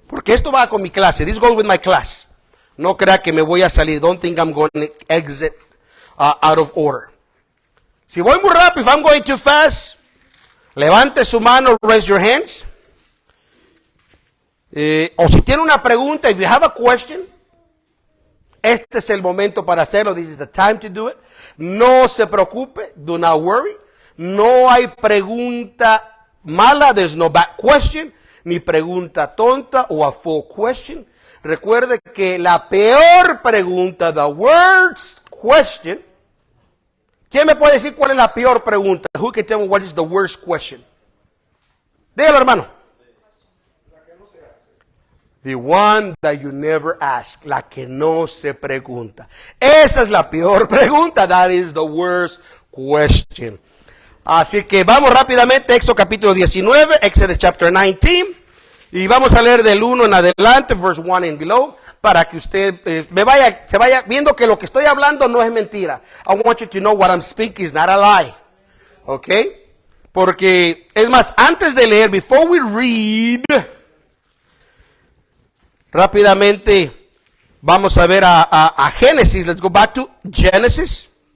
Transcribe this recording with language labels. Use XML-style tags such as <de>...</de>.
<es>Porque esto va con mi clase.</es> <en>This goes with my class.</en> <es>No crea que me voy a salir.</es> <en>Don't think I'm going to exit out of order.</en> <es>Si voy muy rápido,</es> <en>if I'm going too fast,</en> <es>levante su mano,</es> <en>raise your hands.</en> <es>O si tiene una pregunta,</es> <en>if you have a question,</en> <es>este es el momento para hacerlo.</es> <en>This is the time to do it.</en> <es>No se preocupe,</es> <en>do not worry.</en> <es>No hay pregunta mala,</es> <en>there's no bad question,</en> <es>ni pregunta tonta o</es> <en>a full question.</en> <es>Recuerde que la peor pregunta,</es> <en>the worst question.</en> <es>¿Quién me puede decir cuál es la peor pregunta?</es> <en>Who can tell me what is the worst question?</en> <es>Dígalo, hermano.</es> <en>The one that you never ask,</en> <es>la que no se pregunta. Esa es la peor pregunta.</es> <en>That is the worst question.</en> <es>Así que vamos rápidamente, Éxodo capítulo 19,</es> <en>Exodus chapter 19,</en> <es>y vamos a leer del 1 en adelante,</es> <en>verse 1 and below,</en> <es>para que usted se vaya viendo que lo que estoy hablando no es mentira.</es> <en>I want you to know what I'm speaking is not a lie.</en> <es>¿Ok? Porque, es más, antes de leer,</es> <en>before we read,</en> <es>rápidamente vamos a ver a Génesis.</es> <en>Let's go back to Genesis.</en>